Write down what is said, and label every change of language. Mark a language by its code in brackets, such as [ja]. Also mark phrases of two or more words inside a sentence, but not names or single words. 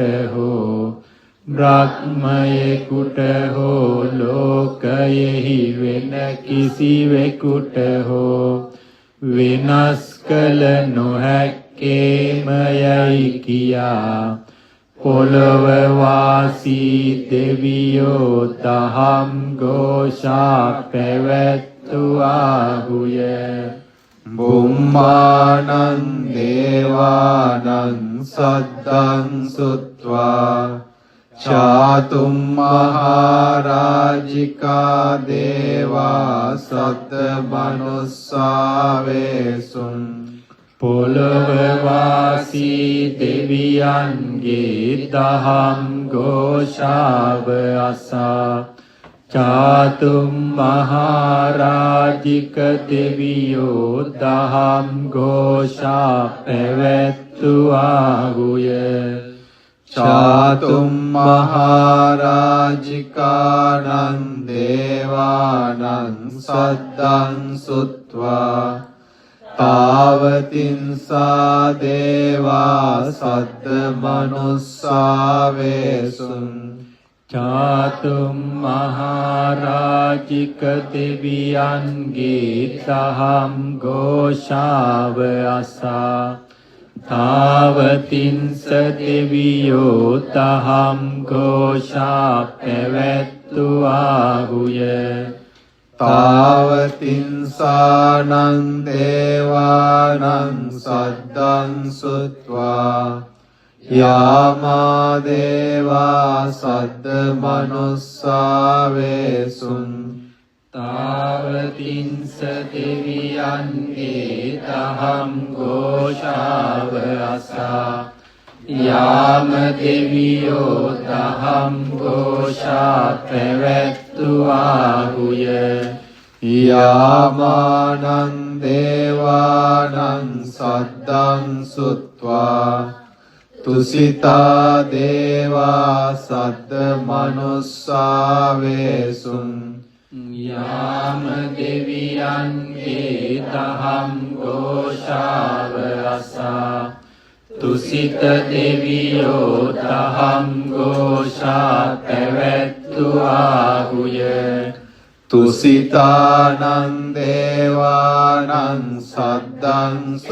[si] හෝ බ්‍රහ්මයෙකුට හෝ ලෝකයෙහි වෙන කිසිවෙකුට හෝ වෙනස් කළ නොහැක්කේමයයි කියා පොළොව වාසී දෙවියෝ දහම් ഘോഷා පැවැත්තුවාහුය [pi] බුම්මානං දේවානං සද්දං සුත්වා චාතුම් මහරජිකා දේවා සද්ද මනුස්සාවේසුං [si] පොළොව වාසී දෙවියන්ගේ දහම් ഘോഷාව අසා චාතුම් මහරජික දෙවියෝ දහම් ഘോഷා පැවැත්තුවාහුය චාතුම් [pi] මහරජිකානං දේවානං සද්දං සුත්වා තාවතින්සා දේවා සද්ද [si] මනුස්සාවේසුං චාතුම් මහරජික දෙවියන්ගේ දහම් ഘോഷාව අසා තාවතින්ස දෙවියෝ දහම් ഘോഷා පැවැත්තුවාහුය [pi] තාවතින්සානං දේවානං සද්දං සුත්වා යාමා දේවා සද්ද [si] මනුස්සාවේසුං තාවතින්ස දෙවියන්ගේ දහම් ഘോഷාව අසා යාම දෙවියෝ දහම් ഘോഷා පැවැත්තුවාහුය [pi] යාමානං දේවානං සද්දං සුත්වා තුසිතා දේවා සද්ද [si] මනුස්සාවේසුං යාම දෙවියන්ගේ දහම් ഘോഷාව අසා තුසිත දෙවියෝ දහම් ഘോഷා පැවැත්තුවාහුය [pi] තුසිතානං දේවානං සද්දං